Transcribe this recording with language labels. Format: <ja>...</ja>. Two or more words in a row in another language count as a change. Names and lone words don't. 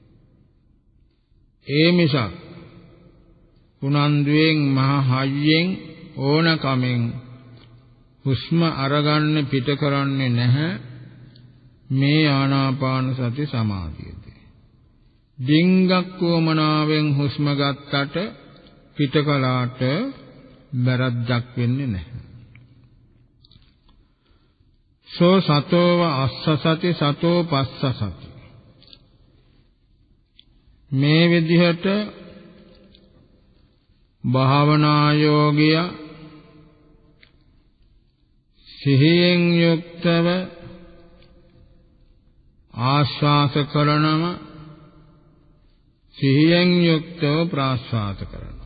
<si>ඒ මිසක් උනන්දුවෙන් මහ හයියෙන් ඕනකමෙන් හුස්ම අරගන්න පිට කරන්නේ නැහැ. මේ ආනාපාන සති සමාධියදී ඩිංගක් වමනාවෙන් හුස්ම ගත්තට පිට කළාට වැරද්දක් වෙන්නේ නැහැ.</si> <pi>සෝ සතෝව අස්ස සති සතෝ පස්ස සති.</pi> <si>මේ විදිහට භාවනා යෝගිය සිහියෙන් යුක්තව ආශ්වාස කරනම සිහියෙන් යුක්තව ප්‍රාශ්වාස කරනවා.</si>